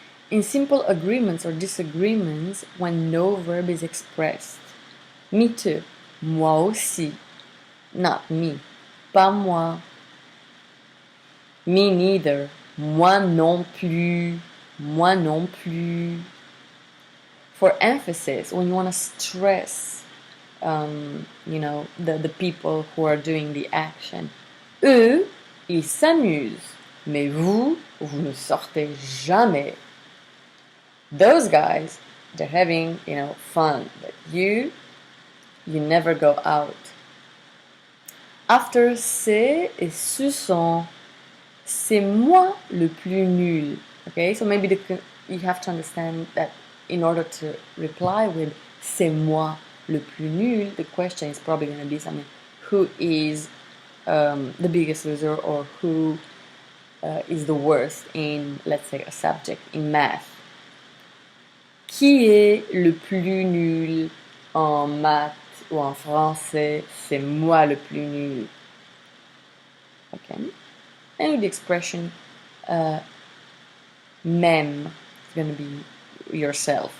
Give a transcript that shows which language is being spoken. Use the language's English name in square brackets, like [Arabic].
[English] In simple agreements or disagreements, when no verb is expressed. Me too, [French] moi aussi, [English] not me, [French] pas moi. [English] Me neither, [French] moi non plus, moi non plus. [English] For emphasis, when you want to stress the people who are doing the action. [French] Eux, ils s'amusent, mais vous ne sortez jamais. [English] Those guys, they're having, fun, but you never go out. [French] After c'est et ce sont, c'est moi le plus nul. [English] Okay, so maybe you have to understand that in order to reply with [French] c'est moi le plus nul, [English] the question is probably going to be something, who is the biggest loser, or who is the worst in, let's say, a subject in math. [French] Qui est le plus nul en maths ou en français? C'est moi le plus nul. Okay. [English] And with the expression même, it's going to be yourself.